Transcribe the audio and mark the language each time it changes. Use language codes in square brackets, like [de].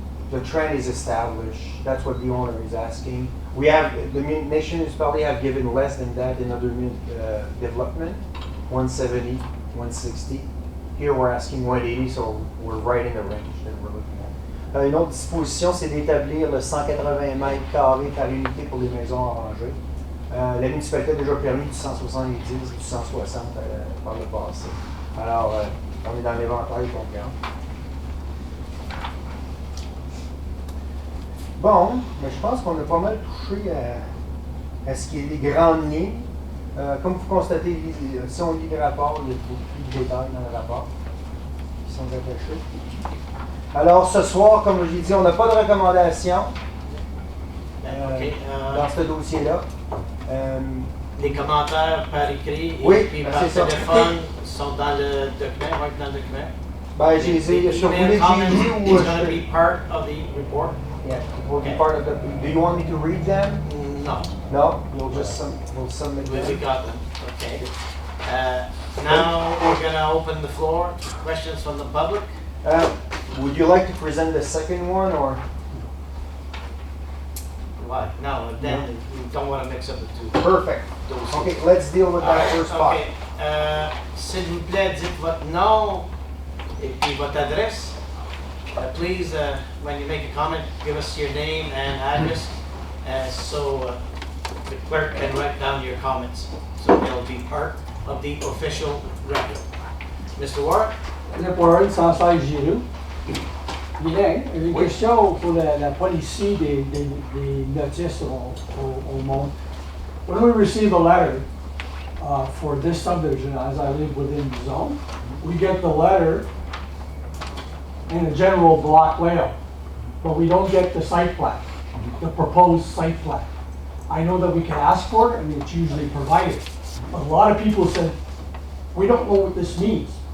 [en] The trend is established. That's what the owner is asking. We have, the Nation Municipality have given less than that in other development, 170, 160. Here we're asking 180, so we're right in the range that we're looking at. [fr] Une autre disposition, c'est d'établir le 180 mètres carrés par unité pour les maisons arrangées. La municipalité a déjà permis du 170, du 160 par le passé. Alors, on est dans l'éventail concurrent. Bon, mais je pense qu'on a pas mal touché à ce qui est les grandes lignes. Comme vous constatez, si on lit le rapport, il y a beaucoup plus de détails dans le rapport qui sont attachés. Alors, ce soir, comme j'ai dit, on n'a pas de recommandation dans ce dossier-là. Les commentaires par écrit oui, et puis par téléphone sont dans le document, right dans le document. Ben, j'ai essayé, je voulais [en] Email comments [fr] j'ai lu ou [en] is going to be part of the report. Yeah, it will be part of the. Do you want me to read them? No. No, we'll submit We them. got them. Okay. Now we're going to open the floor to questions from the public. Would you like to present the second one or? Why? No, then we don't want to mix up the two. Perfect. Okay, let's deal with that first part. Okay. [fr] S'il vous plaît, dites votre nom et puis votre adresse. [en] Please, when you make a comment, give us your name and address so the clerk can write down your comments. So they'll be part of the official record. Mr. Warren? Philippe Warren, 116 Giroux. [fr] Bien, une question pour la policy des notices au monde. [en] When we receive a letter for this subdivision, as I live within the zone, we get the letter in a general block layout, but we don't get the site plan, the proposed site plan. I know that we can ask for it and it's usually provided. But a lot of people said, we don't know what this means.